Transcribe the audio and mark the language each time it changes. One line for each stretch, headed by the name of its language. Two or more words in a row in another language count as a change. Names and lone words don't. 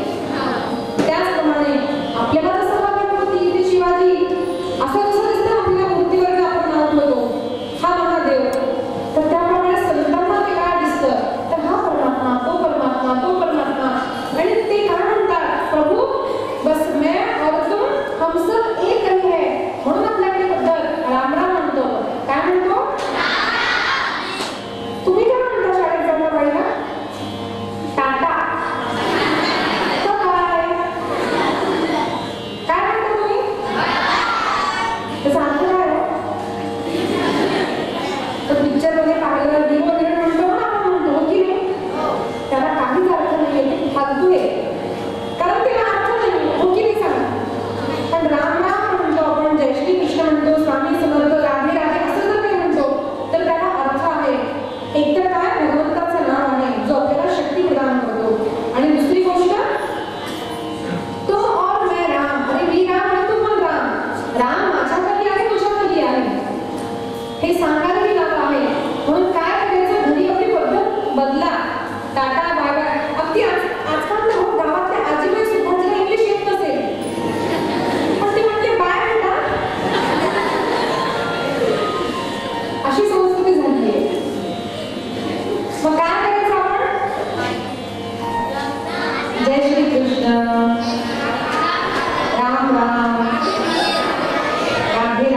Marathi: त्याचप्रमाणे आपल्याला जसं गणपती ते शिवाजी असं जसं दिसतं आपल्या मूर्तीवर आपण नाव ठेवतो हा महादेव तर त्याप्रमाणे संतांना ते काय दिसतं तर हा परमात्मा तो परमात्मा तो परमात्मा. आणि ते काय म्हणतात प्रभू
Hindi: बस मैं और तुम हम सब एक ही है.
Marathi: म्हणून आपल्याकडे पद्धत राम राम म्हणतो. काय म्हणतो तुम्ही काय म्हणता शाळेत जाता बाईला टाटा तर काय काय म्हणता तुम्ही त्याचा अर्थ काय तर पिक्चर मध्ये पाहिलं डी वगैरे म्हणतो ना आपण म्हणतो की नाही त्याला काहीच अर्थ नाही फालतू आहे कारण त्याला अर्थ नाही हो की नाही सांगा. पण राम राम म्हणतो आपण जय श्री कृष्ण म्हणतो स्वामी समर्थ राधे राधे असं जर काही म्हणतो तर त्याला अर्थ आहे. एकतर काय भगवंताचं नाव आहे जो आपल्याला शक्ती प्रदान करतो आणि दुसरी गोष्ट
Hindi: तुम और मैं राम
Marathi: अरे मी राम आणि तू पण राम. राम माझ्याकडे आहे तुझ्याकडे आहे हे सांगायला मी लागलं आहे. म्हणून काय करायचं घरी आपली पद्धत बदला.
English: tata bye bye.
Marathi: अगदी आजकाल तर गावातल्या आजीबाई सुद्धा जिला इंग्लिश येत नसेल पण ते म्हणते बाय म्हणता. अशी संस्कृती झाली आहे. मग काय करायचं आपण जय श्री कृष्ण राम राम